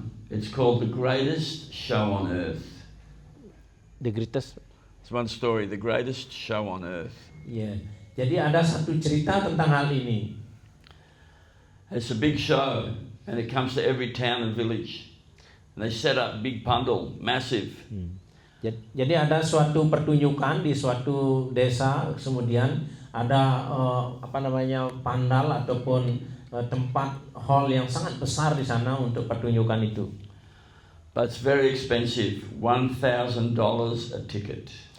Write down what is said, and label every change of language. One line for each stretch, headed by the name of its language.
English: It's called The Greatest Show on Earth. The greatest. It's one story, The Greatest Show on Earth. Yeah.
Indonesian: Jadi ada satu cerita tentang hal ini.
English: It's a big show, and it comes to every town and village. And they set up big pandal, massive.
Indonesian: Jadi ada suatu pertunjukan di suatu desa, kemudian ada pandal ataupun tempat hall yang sangat besar di sana untuk pertunjukan itu.
English: But it's very expensive, $1,000 a ticket.